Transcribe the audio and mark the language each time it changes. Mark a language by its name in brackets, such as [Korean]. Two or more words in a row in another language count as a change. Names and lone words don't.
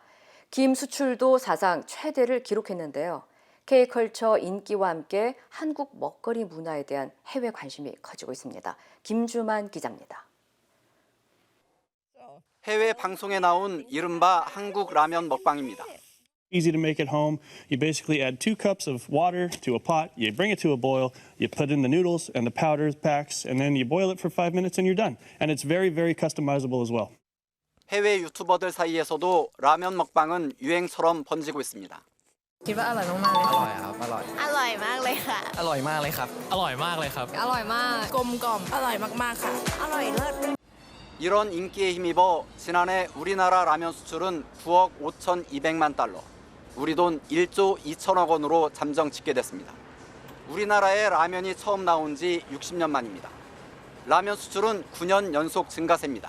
[Korean] 김 수출도 사상 최대를 기록했는데요. K컬처 인기와 함께 한국 먹거리 문화에 대한 해외 관심이 커지고 있습니다. 김주만 기자입니다. 해외 방송에 나온 이른바 한국 라면 먹방입니다. [English] Easy to make at home. You basically add 2 cups of water to a pot, you bring it to a boil, you put in the noodles and the powder packs, and then you boil it for 5 minutes and you're done. And it's very, very customizable as well. [Korean] 해외 유튜버들 사이에서도 라면 먹방은 유행처럼 번지고 있습니다. [Thai] คิดว่าอร่อยมากๆเลยอร่อยครับอร่อยอร่อยมากเลยค่ะอร่อยมากเลยครับอร่อยมากเลยครับอร่อยมากกลมกล่อมอร่อยมากๆค่ะอร่อยเลิศ [Korean] 이런 인기에 힘입어 지난해 우리나라 라면 수출은 9억 5,200만 달러, 우리 돈 1조 2천억 원으로 잠정 집계됐습니다. 우리나라에 라면이 처음 나온 지 60년 만입니다. 라면 수출은 9년 연속 증가세입니다.